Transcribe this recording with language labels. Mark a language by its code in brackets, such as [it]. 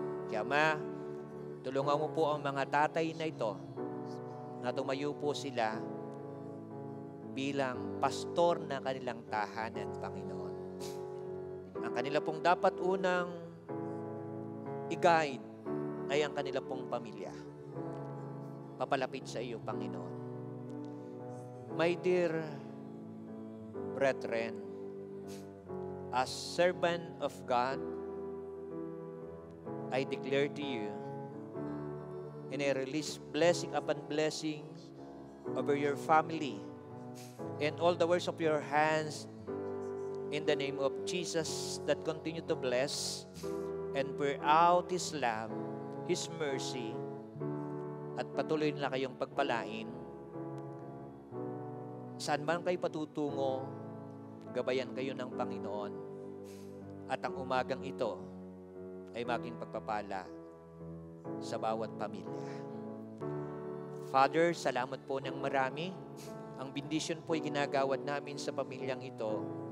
[tl] Kaya Ma, tulungan mo po ang mga tatay na ito na tumayo po sila bilang pastor na kanilang tahanan, Panginoon. Ang kanila pong dapat unang i-guide ay ang kanila pong pamilya. Papalapit sa iyo, Panginoon. [en] My dear brethren, as servant of God, I declare to you and I release blessing upon blessing over your family and all the works of your hands in the name of Jesus, that continue to bless and pour out His love, His mercy, [tl] at patuloy na kayong pagpalain. Saan man kayo patutungo, gabayan kayo ng Panginoon. At ang umagang ito ay maging pagpapala sa bawat pamilya. Father, salamat po ng marami. Ang bendisyon po ay ginagawad namin sa pamilyang ito.